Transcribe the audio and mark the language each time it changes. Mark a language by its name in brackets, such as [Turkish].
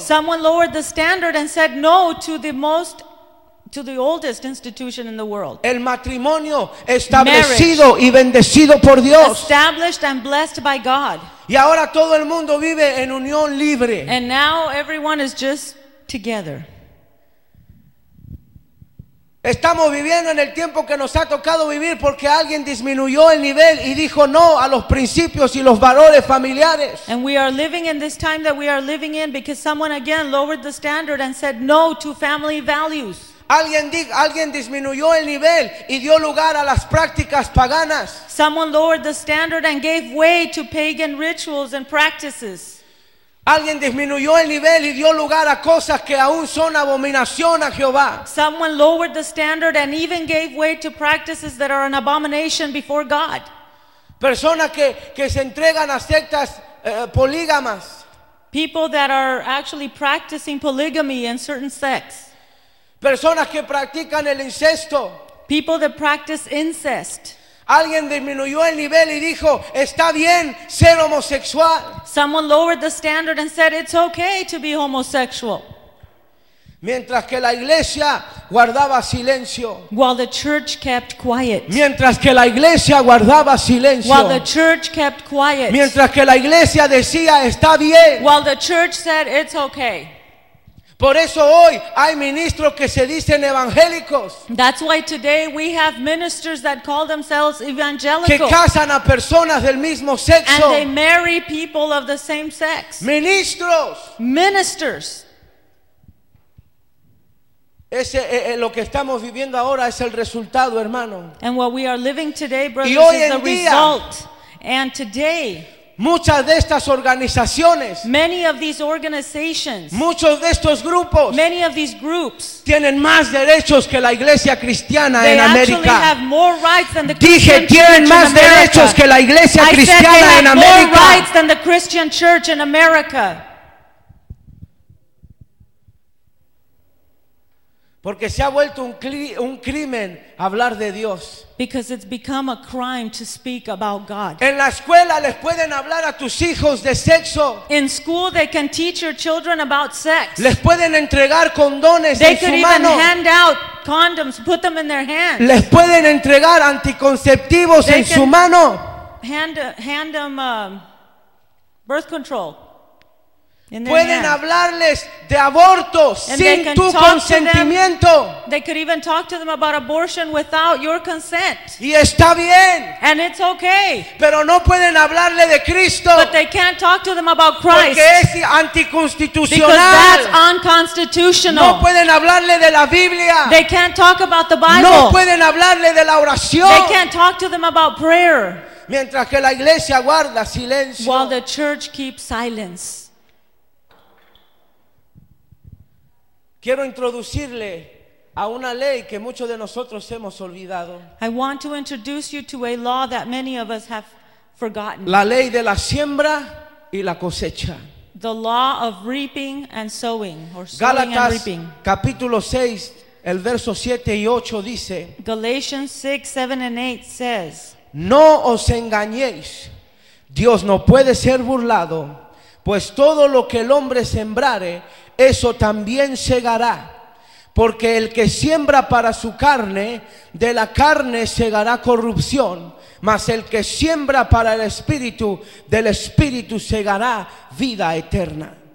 [English] Someone lowered the standard and said no to the most to the oldest institution in the world. [Spanish] El matrimonio establecido y bendecido por Dios. [English] Established and blessed by God. [Spanish] Y ahora todo el mundo vive en unión libre. [English] And now everyone is just together. [Spanish] Estamos viviendo en el tiempo que nos ha tocado vivir porque alguien disminuyó el nivel y dijo no a los principios y los valores familiares. [English] And we are living in this time that we are living in because someone again lowered the standard and said no to family values. [Spanish] Alguien disminuyó el nivel y dio lugar a las prácticas paganas. [English] Someone lowered the standard and gave way to pagan rituals and practices. [Spanish] Alguien disminuyó el nivel y dio lugar a cosas que aún son abominación a Jehová. [English] Someone lowered the standard and even gave way to practices that are an abomination before God. [Spanish] Personas que se entregan a sectas polígamas. [English] People that are actually practicing polygamy in certain sects. [Spanish] Personas que practican el incesto. [English] People that practice incest. [Spanish] Alguien disminuyó el nivel y dijo, está bien ser homosexual. [English] Someone lowered the standard and said, it's okay to be homosexual. [Spanish] Mientras que la iglesia guardaba silencio. [English] While the church kept quiet. [Spanish] Mientras que la iglesia guardaba silencio. [English] While the church kept quiet. [Spanish] Mientras que la iglesia decía, está bien. [English] While the church said, it's okay. [Spanish] Por eso hoy hay ministros que se dicen evangélicos. [English] That's why today we have ministers that call themselves evangelical. [Spanish] Que casan a personas del mismo sexo. [English] And they marry people of the same sex. [Spanish] Ministros. [English] Ministers. [Spanish] Ese lo que estamos viviendo ahora es el resultado, hermano. [English] And what we are living today, brothers, is the result. And today. [Spanish] Muchas de estas organizaciones, [English] many of these organizations, [Spanish] muchos de estos grupos, [English] many of these groups, [Spanish] tienen más derechos que la iglesia cristiana en América. [English] They actually have more rights than the Christian church in America. [Spanish] Dije, tienen más derechos que la iglesia cristiana en América. [English] I said they have more rights than the Christian church in America. [Spanish] Porque se ha vuelto un crimen hablar de Dios. [English] Because it's become a crime to speak about God. [Spanish] En la escuela les pueden hablar a tus hijos de sexo. [English] In school they can teach your children about sex. [Spanish] Les pueden entregar condones [English] they [Spanish] en su mano. [English] They can even hand out condoms, put them in their hands. [Spanish] Les pueden entregar anticonceptivos [English] they [Spanish] en su mano. [English] Hand them birth control. [Spanish] Pueden hablarles de aborto sin tu consentimiento. [English] They could even talk to them about abortion without your consent. [Spanish] Y está bien. [English] And it's okay. [Spanish] Pero no pueden hablarle de Cristo. [English] But they can't talk to them about Christ. [Spanish] Porque es anticonstitucional. [English] Because that's unconstitutional. [Spanish] No pueden hablarle de la Biblia. [English] They can't talk about the Bible. [Spanish] No pueden hablarle de la oración. [English] They can't talk to them about prayer. [Spanish] Mientras que la iglesia guarda silencio. [English] While the church keeps silence. [Spanish] Quiero introducirle a una ley que muchos de nosotros hemos olvidado. [English] I want to introduce you to a law that many of us have forgotten. [Spanish] La ley de la siembra y la cosecha. [English] The law of reaping and sowing, or sowing [Spanish] Gálatas, [English] and reaping. [Spanish] Gálatas capítulo 6, el verso 7 y 8 dice. [English] Galatians 6, 7 and 8 says. [Spanish] No os engañéis. Dios no puede ser burlado, pues todo lo que el hombre sembrare, eso también segará, porque el que siembra para su carne, de la carne segará corrupción, mas el que siembra para el Espíritu, del Espíritu segará vida eterna.